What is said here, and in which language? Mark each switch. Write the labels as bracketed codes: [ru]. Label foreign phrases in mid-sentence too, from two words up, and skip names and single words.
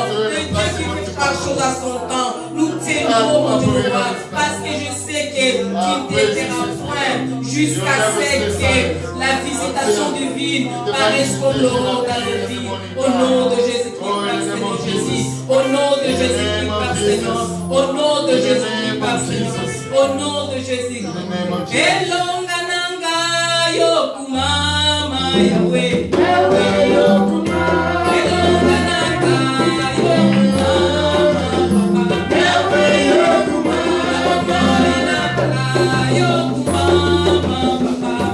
[fr] Le Dieu qui fait chaque chose à son temps. Nous t'aimons, mon Dieu, roi, parce que je sais que tu ne t'éteindras point jusqu'à ce que la visitation divine paraisse comme l'aurore dans nos vies. Au nom de Jésus-Christ, Père Seigneur Jésus. Au nom de Jésus-Christ, Père Seigneur. Au nom de Jésus-Christ, Père Seigneur. Au nom de Jésus. [ln] Elonga nanga yokumama Yahweh. Yahweh yokumama. Elonga nanga yokumama. Yahweh yokumama. Yokumama.